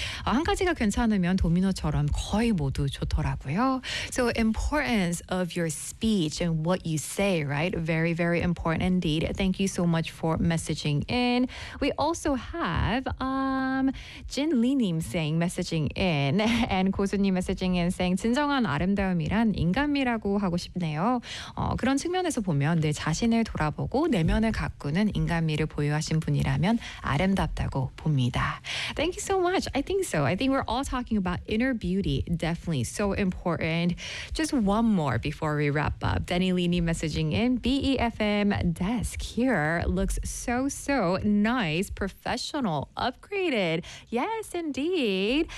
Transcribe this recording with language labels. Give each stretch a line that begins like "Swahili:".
Korean: 한 가지가 괜찮으면 도미노처럼 거의 모두 좋더라고요.
English: So important of your speech and what you say, right? Very, very important indeed. Thank you so much for messaging in. We also have Jin Lee Nim saying messaging in and 고수님 messaging in saying
Korean: 진정한 아름다움이란 인간미라고 하고 싶네요. 그런 측면에서 보면 내 자신을 돌아보고 내면을 가꾸는 인간미를 보유하신 분이라면 아름답다고 봅니다.
English: Thank you so much. I think so. I think we're all talking about inner beauty. Definitely so important. Just one more before we wrap up. Denny Lini messaging in, BEFM desk here looks so, so nice, professional, upgraded. Yes, indeed.